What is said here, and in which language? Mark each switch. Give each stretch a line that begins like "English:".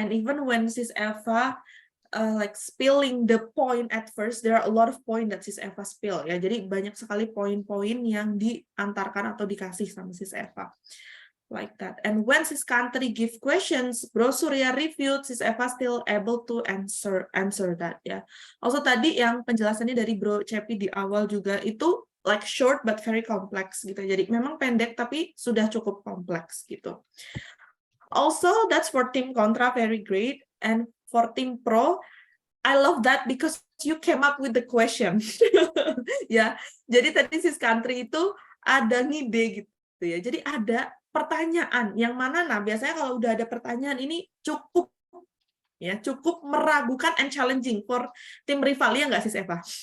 English: And even when Sis Eva like spilling the point at first, there are a lot of point that Sis Eva spill, ya.
Indonesian: Jadi banyak sekali poin-poin yang diantarkan atau dikasih sama Sis Eva.
English: Like that. And when Sis Kantri give questions, Bro Surya reviewed, Sis Eva still able to answer that, ya.
Indonesian: Also tadi yang penjelasannya dari Bro Cepi di awal juga itu
English: like short but very complex
Indonesian: gitu. Jadi memang pendek tapi sudah cukup kompleks gitu.
English: Also that's for Team Kontra, very great. And for Team Pro, I love that because you came up with the question.
Indonesian: Ya. Jadi tadi Sis Kantri itu ada ngide gitu ya. Jadi ada pertanyaan yang mana, nah biasanya kalau udah ada pertanyaan ini cukup meragukan
English: and challenging for
Indonesian: tim rival, ya nggak Sis Eva?